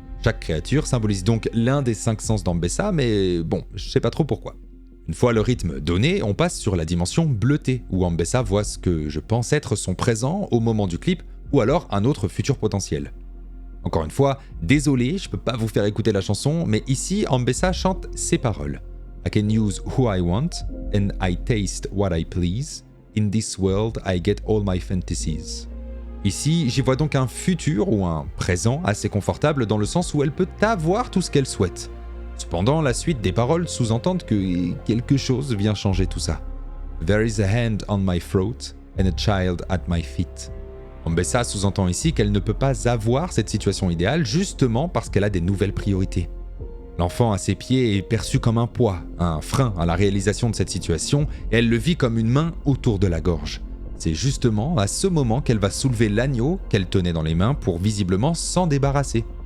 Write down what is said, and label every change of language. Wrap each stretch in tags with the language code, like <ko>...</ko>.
<fr>Chaque créature symbolise donc l'un des 5 sens d'Ambessa, mais bon, je sais pas trop pourquoi. Une fois le rythme donné, on passe sur la dimension bleutée, où Ambessa voit ce que je pense être son présent au moment du clip, ou alors un autre futur potentiel. Encore une fois, désolé, je peux pas vous faire écouter la chanson, mais ici, Ambessa chante ces paroles.</fr> <en>I can use who I want, and I taste what I please. In this world, I get all my fantasies.</en> <fr>Ici, j'y vois donc un futur ou un présent assez confortable dans le sens où elle peut avoir tout ce qu'elle souhaite. Cependant, la suite des paroles sous-entendent que quelque chose vient changer tout ça.</fr> <en>There is a hand on my throat and a child at my feet.</en> <fr>Ambessa sous-entend ici qu'elle ne peut pas avoir cette situation idéale justement parce qu'elle a des nouvelles priorités. L'enfant à ses pieds est perçu comme un poids, un frein à la réalisation de cette situation, et elle le vit comme une main autour de la gorge. C'est justement à ce moment qu'elle va soulever l'agneau qu'elle tenait dans les mains pour visiblement s'en débarrasser.</fr>